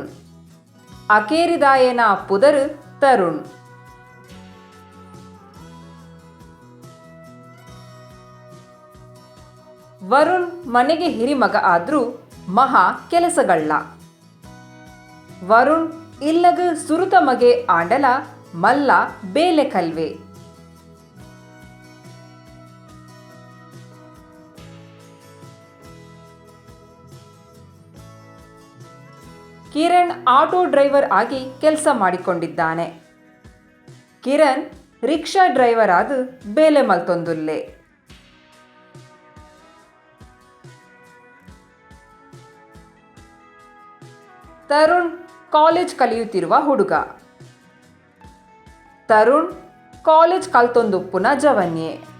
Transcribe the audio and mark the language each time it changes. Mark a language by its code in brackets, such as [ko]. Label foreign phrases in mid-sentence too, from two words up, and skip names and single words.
[tcy] ಅಕೇರಿದಾಯನ ಪುದರ್ ತರುಣ್. [kn] ವರುಣ್ ಮನೆಗೆ ಹಿರಿಮಗ ಆದ್ರೂ ಮಹಾ ಕೆಲಸಗಳ್ಳ. [tcy] ವರುಣ್ ಇಲ್ಲಗ ಸುರುತ ಮಗೆ ಆಂಡಲ ಮಲ್ಲ ಬೇಲೆ ಕಲ್ವೆ. [kn] ಕಿರಣ್ [en] auto driver [kn] ಆಗಿ ಕೆಲಸ ಮಾಡಿಕೊಂಡಿದ್ದಾನೆ. [tcy] ಕಿರಣ್ [en] rickshaw driver [tcy] ಆದ ಬೇಲೆ ಮಲ್ತೊಂದುಲ್ಲೆ. [kn] ತರುಣ್ ಕಾಲೇಜ್ ಕಲಿಯುತ್ತಿರುವ ಹುಡುಗ. [tcy] ತರುಣ್ ಕಾಲೇಜ್ ಕಲ್ತೊಂದುಪ್ಪುನ ಜವನ್ಯೆ.